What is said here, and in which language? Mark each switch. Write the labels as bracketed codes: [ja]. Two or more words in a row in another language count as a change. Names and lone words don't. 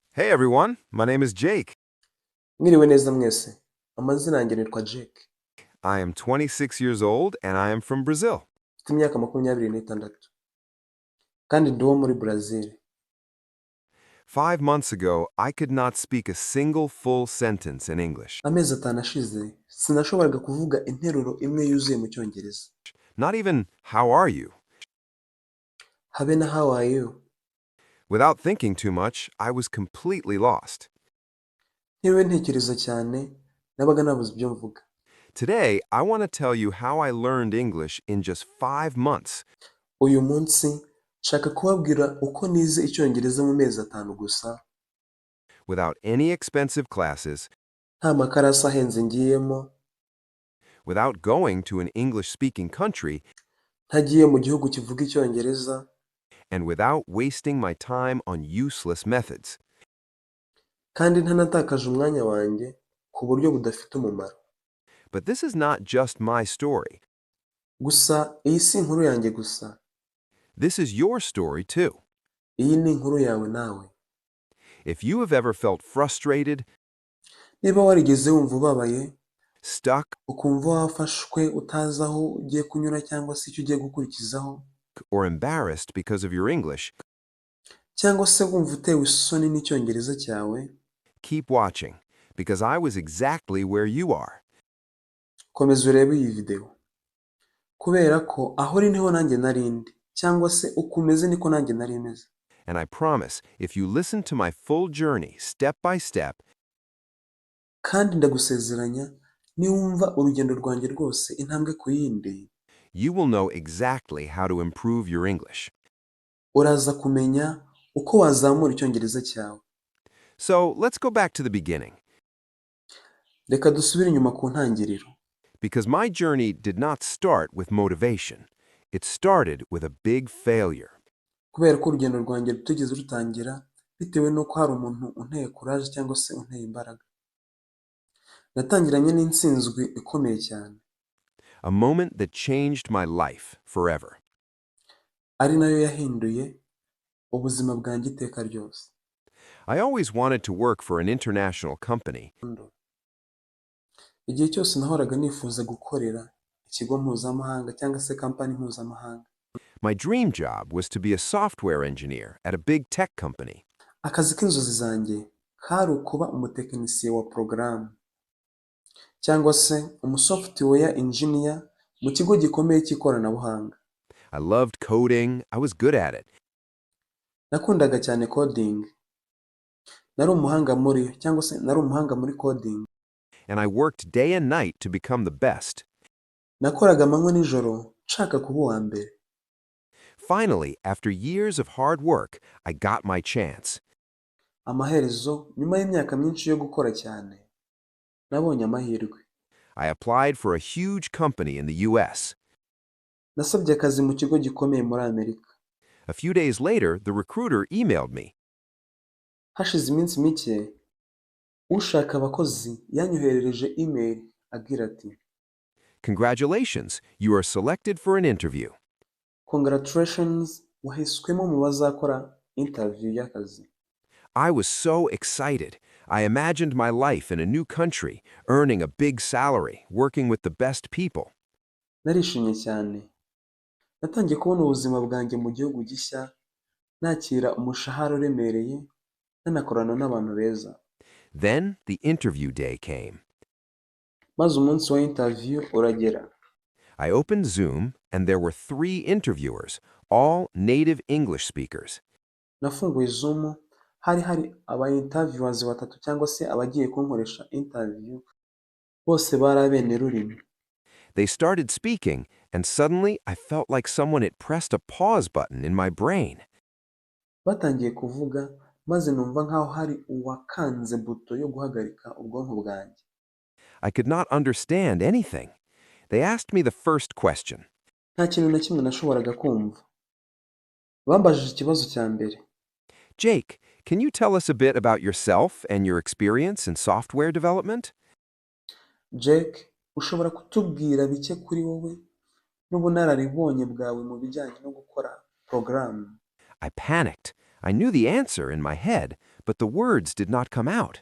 [en] Hey everyone, my name is Jake. [rw] Mwiriwe neza mwese. Amazina yanjye nitwa Jake. [en] I am 26 years old and I am from Brazil. [rw] Mfite imyaka 26. Kandi ndi uwo muri Brazil. [en] 5 months ago, I could not speak a single full sentence in English. [rw] Amezi 5 ashize, sinashoboraga kuvuga interuro imwe yuzuye mu Cyongereza. [en] Not even, how are you? [rw] Habe na [en] how are you? Without thinking too much, I was completely lost. [rw] Ntiriwe ntekereza cyane, nabaga nabuze ibyo mvuga. [en] Today, I want to tell you how I learned English in just 5 months. [rw] Uyu munsi, nshaka kubabwira uko nize Icyongereza mu mezi 5 gusa, [en] Without any expensive classes, [rw] nta makarasi ahenze ngiyemo, [en] without going to an English-speaking country, [rw] ntagiye mu gihugu kivuga Icyongereza, [en] and without wasting my time on useless methods. [rw] kandi ntanatakaje umwanya wanjye ku buryo budafite umumaro. [en] But this is not just my story. [rw] Gusa iyi si inkuru yanjye gusa. [en] This is your story too. [rw] Iyi ni inkuru yawe nawe. [en] If you have ever felt frustrated, [rw] Niba warigeze wumva ubabaye, [en] stuck, [rw] ukumva wafashwe utazi aho ugiye kunyura cyangwa se icyo ugiye gukurikizaho, [en] or embarrassed because of your English, [rw] cyangwa se wumva utewe isoni n'Icyongereza cyawe, [en] keep watching, because I was exactly where you are. [rw] komeza urebe iyi video. Kubera ko aho uri niho nanjye nari ndi, cyangwa se uko umeze niko nanjye nari meze. [en] And I promise, if you listen to my full journey step by step, [rw] Kandi ndagusezeranya, niwumva urugendo rwanjye rwose intambwe ku yindi, [en] you will know exactly how to improve your English. [rw] uraza kumenya uko wazamura Icyongereza cyawe. [en] So let's go back to the beginning, [rw] Reka dusubire inyuma ku ntangiriro. [en] because my journey did not start with motivation. It started with a big failure. [rw] Kubera ko urugendo rwanjye rutigeze rutangira bitewe n'uko hari umuntu unteye courage cyangwa se unteye imbaraga. Natangiranye n'intsinzwi ikomeye cyane, [en] A moment that changed my life forever. [rw] ari nayo yahinduye ubuzima bwanjye iteka ryose. [en] I always wanted to work for an international company. [rw] Igihe cyose nahoraga nifuza gukorera ikigo mpuzamahanga cyangwa se kampani mpuzamahanga. [en] My dream job was to be a software engineer at a big tech company. [rw] Akazi k'inzozi zanjye kari ukuba umutekinisiye wa porogaramu cyangwa se [en] umusoftware engineer [rw] mu kigo gikomeye cy'ikoranabuhanga. [en] I loved coding, I was good at it, [rw] Nakundaga cyane coding. Nari umuhanga muri cyangwa se nari umuhanga muri coding. [en] and I worked day and night to become the best. [rw] Nakoraga amanywa nijoro nshaka kuba uwa mbere. [en] Finally, after years of hard work, I got my chance. [rw] Amaherezo, nyuma y'imyaka myinshi yo gukora cyane, nabonye amahirwe. [en] I applied for a huge company in the US. [rw] Nasabye akazi mu kigo gikomeye muri Amerika. [en] A few days later, the recruiter emailed me. [rw] Hashize iminsi mike, ushaka abakozi yanyoherereje email agira ati, [en] Congratulations, you are selected for an interview. [rw] Congratulations, wahiswemo mu bazakora interview y'akazi. [en] I was so excited. I imagined my life in a new country, earning a big salary, working with the best people. [rw] Narishimye cyane. Natangiye kubona ubuzima bwanjye mu gihugu gishya, nakira umushahara uremereye, nanakorana n'abantu beza. [en] Then the interview day came. [rw] Maze umunsi wa interview uragera. [en] I opened Zoom, and there were 3 interviewers, all native English speakers. [rw] Nafunguye Zoom, hari aba interviewers batatu cyangwa se abagiye kunkoresha interview, bose bari abene rurimi. [en] They started speaking, and suddenly I felt like someone had pressed a pause button in my brain. [rw] Batangiye kuvuga, maze numva nkaho hari uwakanze buto yo guhagarika ubwonko bwanjye. [en] I could not understand anything. They asked me the first question. [rw] Nta kintu na kimwe nashoboraga kumva. Bambajije ikibazo cya mbere. [en] Jake, can you tell us a bit about yourself and your experience in software development? [rw] Jake, ushobora kutubwira bike kuri wowe n'ubunararibonye bwawe mu bijyanye no gukora porogaramu? [en] I panicked. I knew the answer in my head, but the words did not come out.